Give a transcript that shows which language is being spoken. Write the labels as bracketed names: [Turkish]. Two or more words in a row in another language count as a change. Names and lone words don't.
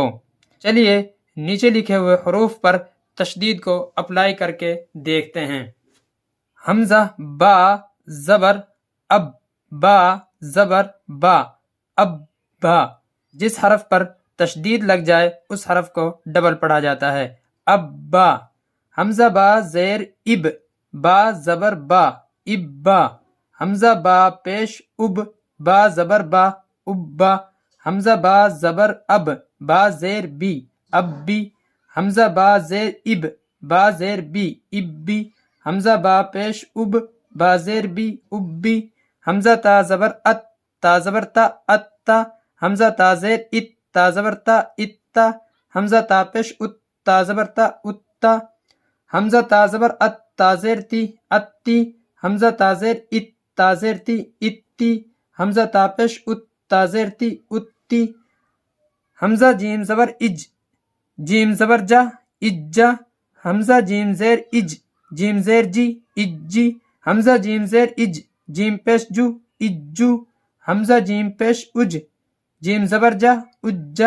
[Urdu] چلیے نیچے لکھے ہوئے حروف پر تشدید کو اپلائی کر کے دیکھتے ہیں۔ حمزہ با زبر اب، با زبر با، اب با۔ جس حرف پر تشدید لگ جائے اس حرف کو ڈبل پڑھا جاتا ہے، اب با۔ حمزہ با زیر اب، با زبر با، اب با۔ حمزہ با پیش اب، با زبر با، اب با۔ حمزہ با زبر اب، با زیر بی، اب بی۔ حمزہ با زیر اب، با زیر بی، اب بی۔ حمزہ با پیش اب، با زیر بی، اب بی۔ حمزہ تا زبر ات، تا زبر تا، ات تا۔ حمزہ تا زیر ات، تا زبر تا، ات تا۔ حمزہ تا پیش ات، تا زبر تا، ات تا۔ حمزہ تا زبر ات، تا زیر تی، ات تی۔ حمزہ تا زیر ات، تا زیر تی، ات تی۔ حمزہ تا پیش ات، تا زیر تی، ات تی۔ حمزہ جیم زبر اج، جیم زبر جا، اجا۔ حمزہ جیم زیر اج، جیم زیر جی، اجی۔ حمزہ جیم زیر اج، جیم پیش جو، اجو۔ حمزہ جیم پیش اج، جیم زبر جا، اجا۔